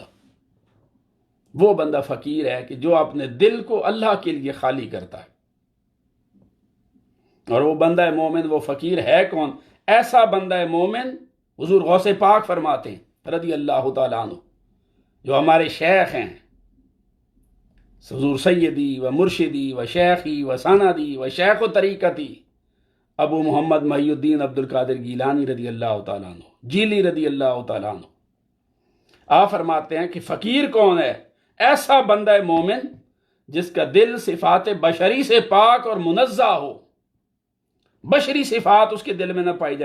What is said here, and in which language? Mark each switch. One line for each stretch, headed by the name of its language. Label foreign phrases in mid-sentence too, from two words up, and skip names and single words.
Urdu: وہ بندہ فقیر ہے کہ جو اپنے دل کو اللہ کے لیے خالی کرتا ہے۔ اور وہ بندہ مومن، وہ فقیر ہے کون؟ ایسا بندہ مومن حضور غوث پاک فرماتے ہیں
Arabic: رضی اللہ تعالیٰ عنہ،
Urdu: جو ہمارے شیخ ہیں، حضور
Arabic: سیدی و مرشدی و شیخی و سندی
Urdu: و شیخ و طریقتی ابو محمد محی الدین عبد القادر گیلانی
Arabic: رضی اللہ تعالیٰ عنہ،
Urdu: جیلی
Arabic: رضی اللہ تعالیٰ عنہ۔
Urdu: آپ فرماتے ہیں کہ فقیر کون ہے؟ ایسا بندہ مومن جس کا دل صفات بشری سے پاک اور منزہ ہو، بشری صفات اس کے دل میں نہ پائی جائیں۔